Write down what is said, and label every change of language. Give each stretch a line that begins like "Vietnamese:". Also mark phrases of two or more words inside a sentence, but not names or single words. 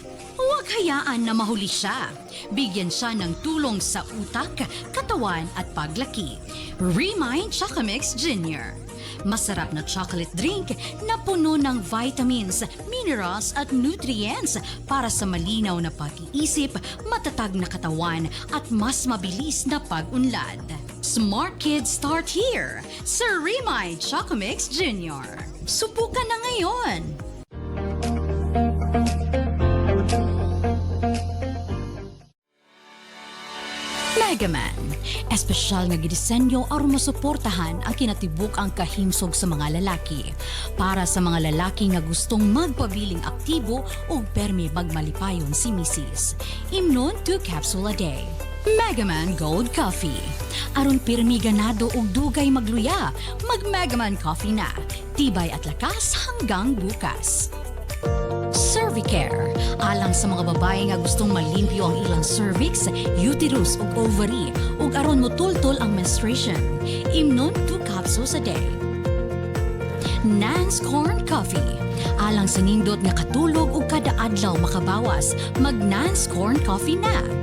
Filipino: Huwag hayaan na mahuli siya. Bigyan siya ng tulong sa utak, katawan at paglaki. Remind Choco Mix Junior. Masarap na
English: chocolate drink
Filipino: na puno ng
English: vitamins, minerals
Filipino: at nutrients para sa malinaw na pag-iisip, matatag na katawan at mas mabilis na pag-unlad.
English: Smart kids start here
Filipino: sa Remind Choco Mix Junior. Subukan na ngayon!
Cebuano: Megaman, espesyal nga gidisenyo aron masuportahan ang kinatibuk ang kahimsog sa mga lalaki. Para sa mga lalaki nga gustong magpabiling aktibo o permi magmalipayon si Mrs. Imnon 2
English: capsule a day.
Cebuano: Megaman Gold Coffee. Aron pirmi ganado og dugay magluya, mag Megaman Coffee na.
Filipino: Tibay at lakas hanggang bukas.
Cebuano: Cervicare. Alang sa mga babae nga gustong malimpyo ang ilang cervix, uterus ug ovary ug aron motultol ang menstruation. Imnon 2
English: capsules a day.
Cebuano: Nance Corn Coffee. Alang sa nindot nga katulog ug kada adlaw makabawas, mag Nance Corn Coffee na.